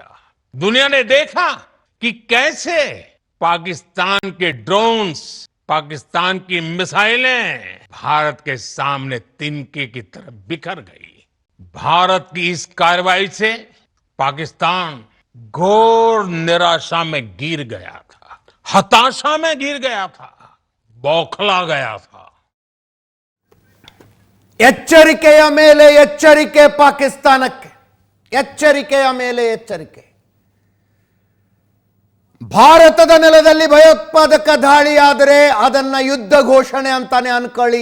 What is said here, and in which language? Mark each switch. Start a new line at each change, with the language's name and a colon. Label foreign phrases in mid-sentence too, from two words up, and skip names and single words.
Hindi: दुनिया ने देखा कि कैसे पाकिस्तान के ड्रोन्स, पाकिस्तान की मिसाइलें भारत के सामने तिनके की तरह बिखर गई। भारत की इस कार्रवाई से पाकिस्तान घोर निराशा में गिर गया था, हताशा में गिर गया था, बौखला गया था।
Kannada: ಎಚ್ಚರಿಕೆಯ ಮೇಲೆ ಎಚ್ಚರಿಕೆ ಪಾಕಿಸ್ತಾನಕ್ಕೆ, ಎಚ್ಚರಿಕೆಯ ಮೇಲೆ ಎಚ್ಚರಿಕೆ. ಭಾರತದ ನೆಲದಲ್ಲಿ ಭಯೋತ್ಪಾದಕ ದಾಳಿಯಾದರೆ ಅದನ್ನ ಯುದ್ಧ ಘೋಷಣೆ ಅಂತಾನೆ ಅನ್ಕೊಳ್ಳಿ.